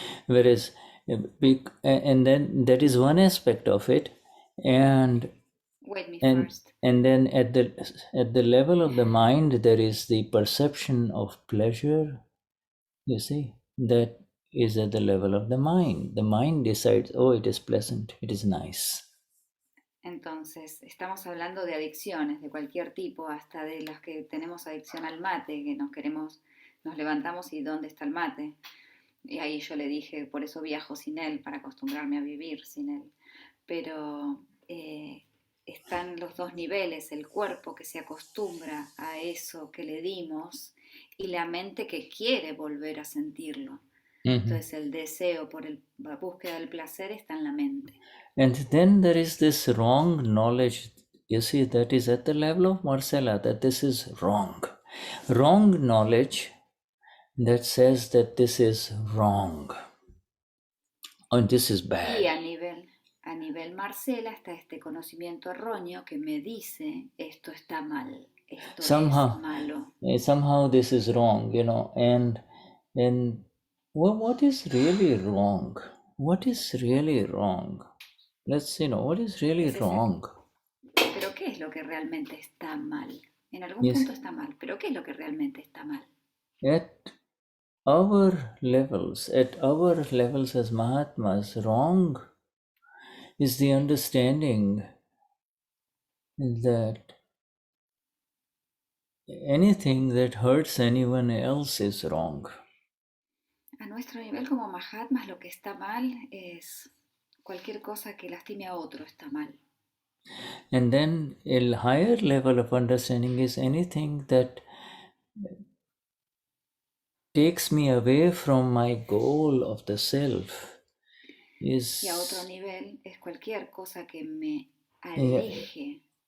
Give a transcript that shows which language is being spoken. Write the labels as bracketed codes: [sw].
[en] Whereas, and then that is one aspect of it, and Wait me And first. then at the level of the mind, there is the perception of pleasure. You see, that is at the level of the mind. The mind decides, oh, it is pleasant, it is nice. [es] Entonces, estamos hablando de adicciones de cualquier tipo, hasta de las que tenemos adicción al mate, que nos levantamos y ¿dónde está el mate? Y ahí yo le dije, por eso viajo sin él, para acostumbrarme a vivir sin él. Pero están los dos niveles, el cuerpo que se acostumbra a eso que le dimos y la mente que quiere volver a sentirlo. Entonces el deseo por la búsqueda del placer está en la mente. [en] And then there is this wrong knowledge, you see, that is at the level of Marcella, that this is wrong. Wrong knowledge that says that this is wrong. And this is bad. [es] Y a nivel Marcella está este conocimiento erróneo que me dice esto está mal, esto es malo. [en] Somehow this is wrong, and what is really wrong? What is really wrong? Let's see, what is really wrong? [es] Pero ¿qué es lo que realmente está mal? En algún punto está mal, pero ¿qué es lo que realmente está mal? [en] At our levels as Mahatmas, wrong is the understanding that anything that hurts anyone else is wrong. [es] A nuestro nivel como Mahatmas, lo que está mal es cualquier cosa que lastime a otro está mal. [en] And then a higher level of understanding is anything that takes me away from my goal of the self. [es] Y a otro nivel es cualquier cosa que me aleje